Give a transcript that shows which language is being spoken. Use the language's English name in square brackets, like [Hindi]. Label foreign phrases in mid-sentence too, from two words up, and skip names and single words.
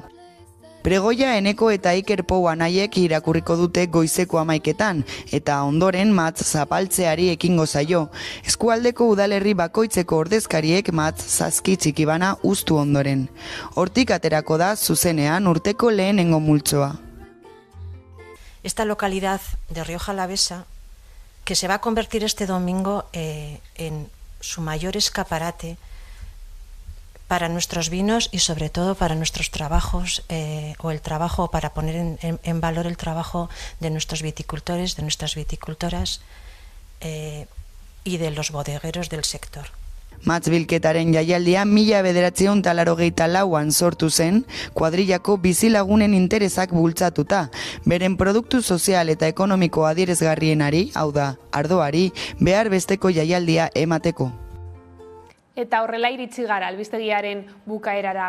[Basque] Pregoia Eneko eta Iker Pou anaiek irakurriko dute goizeko 11:00 eta ondoren mahats zapaltzeari ekingo zaio. Eskualdeko udalerri bakoitzeko ordezkariek mahats zazki txikibana uztu ondoren. Hortik aterako da zuzenean urteko lehenengo multzoa. [Spanish] Esta localidad de Rioja Alavesa, que se va a convertir este domingo en su mayor escaparate para nuestros vinos y sobre todo para nuestros trabajos o el trabajo, para poner en valor el trabajo de nuestros viticultores, de nuestras viticultoras y de los bodegueros del sector. [Basque] Mahats bilketaren jaialdia 1984an sortu zen, kuadrillako bizilagunen interesak bultzatuta, beren produktu sozial eta ekonomiko adierazgarrienari, hau da, ardoari, behar besteko jaialdia emateko. Eta horrela iritsi gara albistegiaren bukaerara.